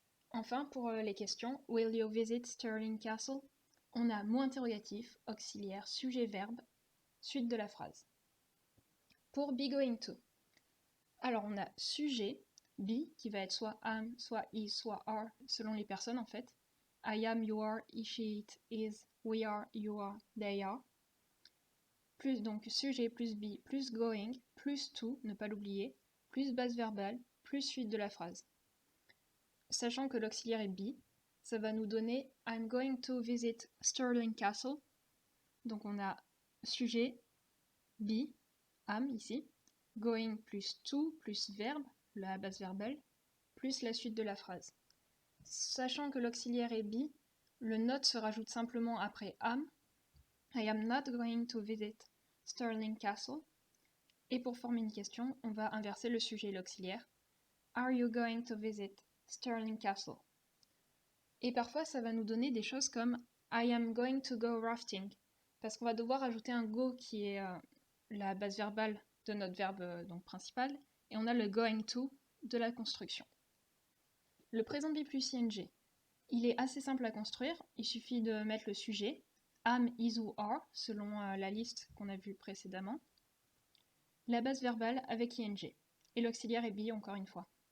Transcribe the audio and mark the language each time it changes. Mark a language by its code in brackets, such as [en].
[fr] Enfin, pour les questions, [en] will you visit Stirling Castle? [fr] On a mot interrogatif, auxiliaire, sujet, verbe, suite de la phrase. Pour be going to, alors on a sujet, be, qui va être soit am, soit is, soit are, selon les personnes en fait. [en] I am, you are, he, she, it, is, we are, you are, they are. [fr] Plus donc sujet plus be plus going plus to, ne pas l'oublier, plus base verbale, plus suite de la phrase. Sachant que l'auxiliaire est be, ça va nous donner [en] I'm going to visit Stirling Castle. [fr] Donc on a sujet, be, am ici, going plus to plus verbe, la base verbale, plus la suite de la phrase. Sachant que l'auxiliaire est be, le not se rajoute simplement après am. [en] I am not going to visit Stirling Castle. [fr] Et pour former une question, on va inverser le sujet et l'auxiliaire. [en] Are you going to visit Stirling Castle? [fr] Et parfois, ça va nous donner des choses comme [en] I am going to go rafting, [fr] parce qu'on va devoir ajouter un go qui est la base verbale de notre verbe donc principal, et on a le going to de la construction. Le présent be plus ing, il est assez simple à construire, il suffit de mettre le sujet, am, is ou are, selon la liste qu'on a vue précédemment, la base verbale avec ing, et l'auxiliaire est be encore une fois.